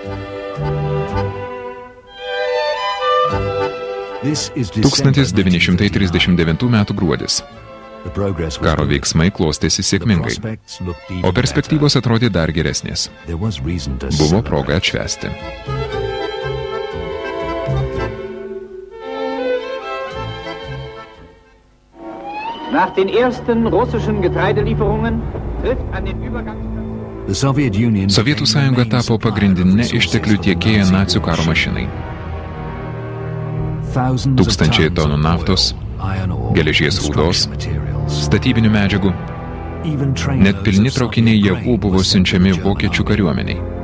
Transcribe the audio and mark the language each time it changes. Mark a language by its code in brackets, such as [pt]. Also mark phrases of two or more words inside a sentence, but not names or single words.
[lt] 1939 metų gruodis. Karo veiksmai klostėsi sėkmingai, o perspektyvos atrodė dar geresnės. Buvo proga atšvęsti. [de] Nach den ersten russischen Getreidelieferungen trifft an den Übergangsplatz. [lt] Sovietų sąjunga tapo pagrindinė išteklių tiekėja nacių karo mašinai. 1000 tonų naftos, geležies rūdos, statybinių medžiagų, net pilni traukiniai javų buvo siunčiami vokiečių kariuomeniai.